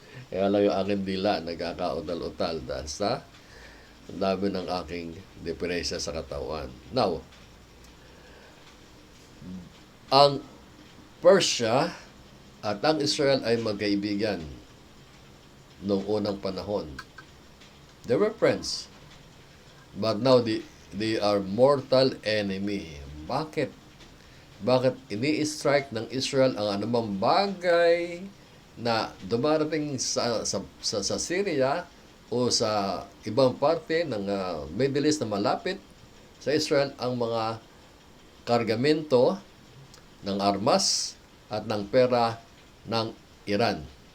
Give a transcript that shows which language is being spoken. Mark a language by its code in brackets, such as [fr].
[tl] Kaya lang yung aking dila, nagkakautal-utal dahil sa dami ng aking depresya sa katawan. [en] Now, [tl] ang Persia at ang Israel ay magkaibigan noong unang panahon. [en] They were friends. But now they are mortal enemy. [tl] Bakit? Bakit ini-strike ng Israel ang anumang bagay na dumarating sa Syria o sa ibang parte ng Middle East na malapit sa Israel, ang mga kargamento ng armas at ng pera ng Iran.